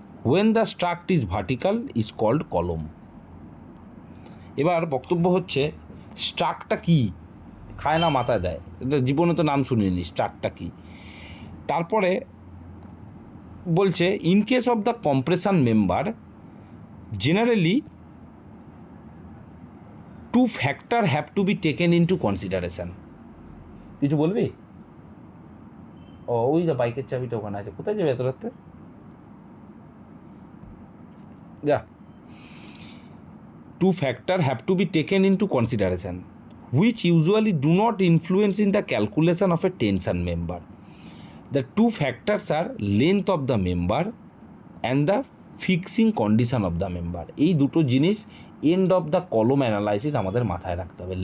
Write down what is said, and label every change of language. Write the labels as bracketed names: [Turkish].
[English] When the struct is vertical is called column. [Bangla] এবার বক্তব্য হচ্ছে স্ট্রাকটা কি, খায় না মাথায় দেয়, এটা জীবনে তো নাম শুনিনি স্ট্রাকটা কি। তারপরে বলছে [English] In case of the compression member generally two factor have to be taken into consideration. [Bangla] কিছু বলবি? ও ওই যে বাইকের চাবিটা ওখানে আছে, কোথায় যাবে এত রাতে? যা। [English] Two factors have to be taken into consideration, which usually do not influence in the calculation of a tension member. The two factors are length of the member and the fixing condition of the member. [Bangla] এই দুটো জিনিস end of the কলম analysis আমাদের মাথায় রাখতে হবে।